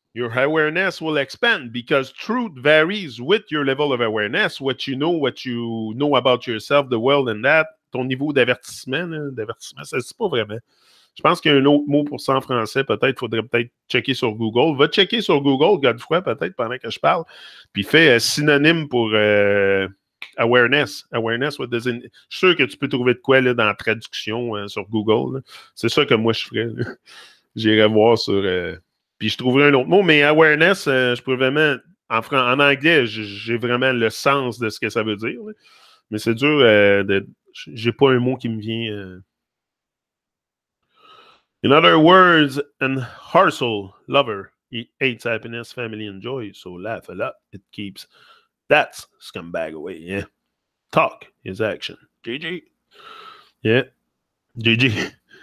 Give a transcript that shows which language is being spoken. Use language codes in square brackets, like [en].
[en] Your awareness will expand because truth varies with your level of awareness. What you know about yourself, the world, and that. [fr] Ton niveau d'avertissement, ça ne se dit pas vraiment. Je pense qu'il y a un autre mot pour ça en français. Peut-être, faudrait checker sur Google. Va checker sur Google, Godefroy, peut-être, pendant que je parle. Puis fais synonyme pour awareness. Awareness, je suis sûr que tu peux trouver de quoi là, dans la traduction sur Google. C'est ça que moi, je ferais. J'irais voir sur... Puis je trouverai un autre mot, mais awareness, je pourrais vraiment. En anglais, j'ai vraiment le sens de ce que ça veut dire. Là. Mais c'est dur j'ai pas un mot qui me vient. [en] In other words, an hustle lover. He hates happiness, family, and joy. So laugh a lot. It keeps that scumbag away. Yeah. Talk is action. GG. Yeah. GG.